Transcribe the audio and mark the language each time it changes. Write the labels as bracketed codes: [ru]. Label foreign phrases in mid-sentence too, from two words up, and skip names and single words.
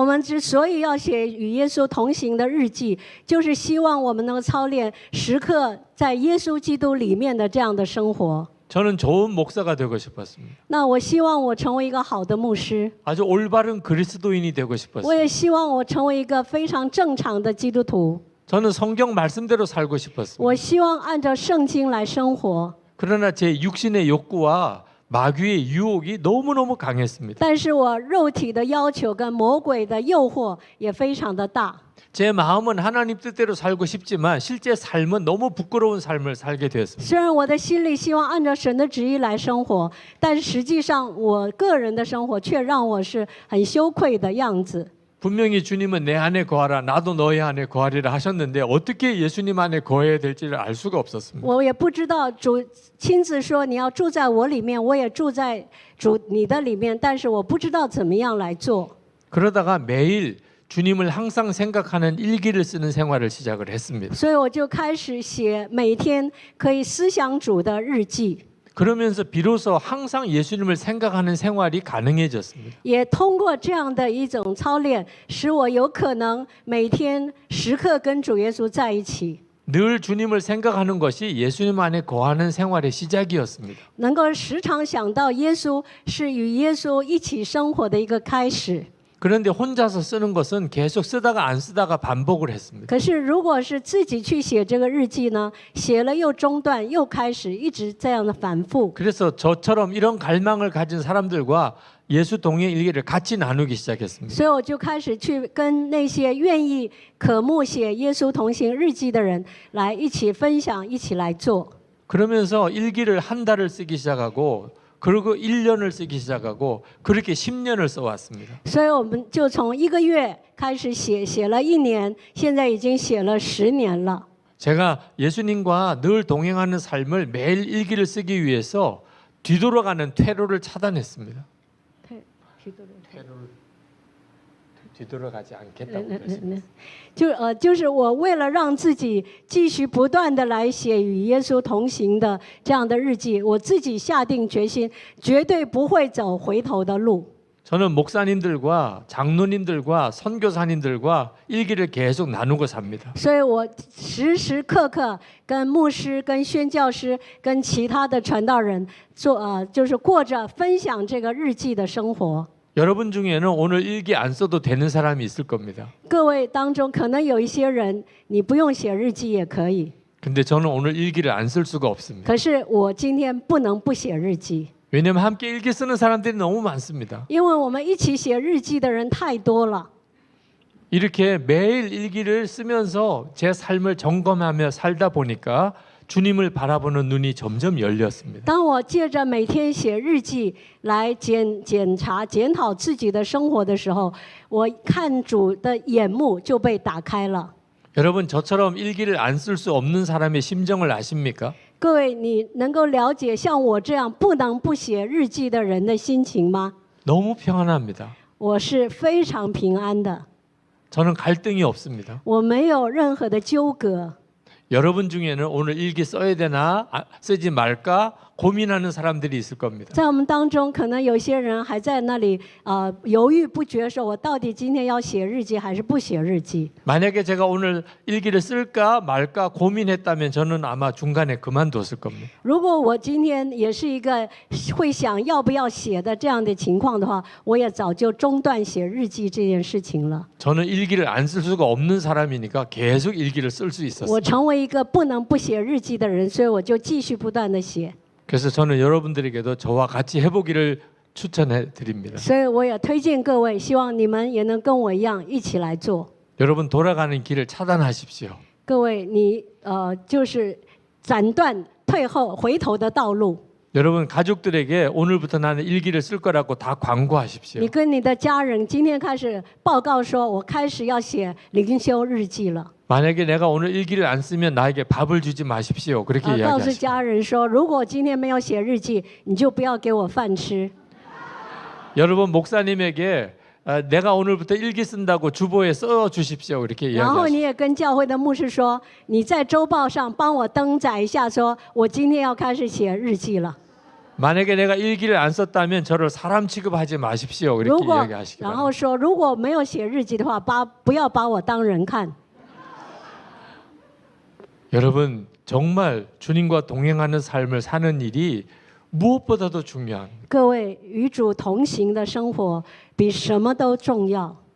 [zh] 我们之所以要写与耶稣同行的日记，就是希望我们能够操练时刻在耶稣基督里面的这样的生活。 [ko] 저는 좋은 목사가 되고 싶었습니다. [zh] 那我希望我成为一个好的牧师， [ko] 아주 올바른 그리스도인이 되고 [zh] 我 [ko] 싶었습니다. [zh] 也希望我成为一个非常正常的基督徒。 [ko] 저는 성경 말씀대로 살고 싶었습니다. [zh] 我希望按照圣经来生活， [ko] 그러나 제 육신의 욕구와 마귀의 유혹이 너무너무 강했습니다. [zh] 但是我肉体的要求跟魔鬼的诱惑也非常的大。 [ko] 제 마음은 하나님 뜻대로 살고 싶지만 실제 삶은 너무 부끄러운 삶을 살게 되었습니다. [zh] 虽然我的心里希望按照神的旨意来生活，但是实际上我个人的生活却让我是很羞愧的样子。 [ko] 분명히 주님은 내 안에 거하라 나도 너희 안에 거하리라 하셨는데 어떻게 예수님 안에 거해야 될지를 알 수가 없었습니다. [zh] 我也不知道主亲自说你要住在我里面，我也住在主你的里面，但是我不知道怎么样来做。 [ko] 그러다가 매일 주님을 항상 생각하는 일기를 쓰는 생활을 시작을 했습니다. [zh] 所以我就开始写每天可以思想主的日记， [ko] 그러면서 비로소 항상 예수님을 생각하는 생활이 가능해졌습니다. [zh] 也通过这样的一种操练，使我有可能每天时刻跟主耶稣在一起， [ko] 늘 주님을 생각하는 것이 예수님 안에 거하는 생활의 시작이었습니다. [zh] 能够时常想到耶稣是与耶稣一起生活的一个开始。 [ko] 그런데 혼자서 쓰는 것은 계속 쓰다가 안 쓰다가 반복을 했습니다. [zh] 可是如果是自己去写这个日记呢，写了又中断，又开始，一直这样的反复。 [ko] 그래서 저처럼 이런 갈망을 가진 사람들과 예수 동행 일기를 같이 나누기 시작했습니다. [zh] 所以我就开始去跟那些愿意渴慕写耶稣同行日记的人来一起分享，一起来做。 [ko] 그러면서 일기를 한 달을 쓰기 시작하고 그리고 1년을 쓰기 시작하고 그렇게 10년을 써왔습니다. [zh] 所以我们就从1个月开始写，写了1年，现在已经写了10年了。 [ko] 제가 예수님과 늘 동행하는 삶을 매일 일기를 쓰기 위해서 뒤돌아가는 퇴로를 차단했습니다. 뒤돌아가지 않겠다고 그랬습니다. [zh] 就是我为了让自己继续不断的来写与耶稣同行的这样的日记，我自己下定决心，绝对不会走回头的路。 [ko] 저는 목사님들과 장로님들과 선교사님들과 일기를 계속 나누고 삽니다. [zh] 所以我时时刻刻跟牧师、跟宣教师、跟其他的传道人做就是过着分享这个日记的生活。 [ko] 여러분 중에는 오늘 일기 안 써도 되는 사람이 있을 겁니다. [zh] 各位当中可能有一些人，你不用写日记也可以， [ko] 근데 저는 오늘 일기를 안 쓸 수가 없습니다. [zh] 可是我今天不能不写日记， [ko] 왜냐하면 함께 일기 쓰는 사람들이 너무 많습니다. [zh] 因为我们一起写日记的人太多了。 [ko] 이렇게 매일 일기를 쓰면서 제 삶을 점검하며 살다 보니까 주님을 바라보는 눈이 점점 열렸습니다. [zh] 当我借着每天写日记来检查、检讨自己的生活的时候，我看主的眼目就被打开了。 [ko] 여러분 저처럼 일기를 안 쓸 수 없는 사람의 심정을 아십니까? [zh] 各位，你能够了解像我这样不能不写日记的人的心情吗？ [ko] 너무 평안합니다. [zh] 我是非常平安的， [ko] 저는 갈등이 없습니다. [zh] 我没有任何的纠葛。 [ko] 여러분 중에는 오늘 일기 써야 되나 쓰지 말까 고민하는 사람들이 있을 겁니다. [zh] 在我们当中，可能有些人还在那里犹豫不决，说我到底今天要写日记还是不写日记？ [ko] 만약에 제가 오늘 일기를 쓸까 말까 고민했다면 저는 아마 중간에 그만뒀을 겁니다. [zh] 如果我今天也是一个会想要不要写的这样的情况的话，我也早就中断写日记这件事情了。 [ko] 저는 일기를 안 쓸 수가 없는 사람이니까 계속 일기를 쓸 수 [zh] 我 [ko] 있었어요. [zh] 成为一个不能不写日记的人，所以我就继续不断的写。 [ko] 그래서 저는 여러분들에게도 저와 같이 해보기를 추천해 드립니다. [zh] 所以我也推荐各位，希望你们也能跟我一样一起来做。 [ko] 여러분 돌아가는 길을 차단하십시오. [zh] 各位，你就是斩断退后回头的道路。 [ko] 여러분 가족들에게 오늘부터 나는 일기를 쓸 거라고 다 광고하십시오. [zh] 你跟你的家人今天开始报告说，我开始要写灵修日记了。 [ko] 만약에 내가 오늘 일기를 안 쓰면 나에게 밥을 주지 마십시오. 그렇게 [zh] 告诉 [ko] 이야기하십니다. [zh] 家人说，如果今天没有写日记，你就不要给我饭吃。 [ko] 여러분 목사님에게 내가 오늘부터 일기 쓴다고 주보에 써 주십시오. 이렇게 [zh] 然后 [ko] 이야기하십니다. [zh] 你也跟教会的牧师说，你在周报上帮我登载一下，说我今天要开始写日记了。 [ko] 만약에 내가 일기를 안 썼다면 저를 사람 취급하지 마십시오. [zh] 如 [ko] 이렇게 [zh] 果 [ko] 이야기하시기 [zh] 然 [ko] 바랍니다. [zh] 后说，如果没有写日记的话，不要把我当人看。 [ko] 여러분 정말 주님과 동행하는 삶을 사는 일이 무엇보다도 중요합니다. [zh] 各位，与主同行的生活比什么都重要。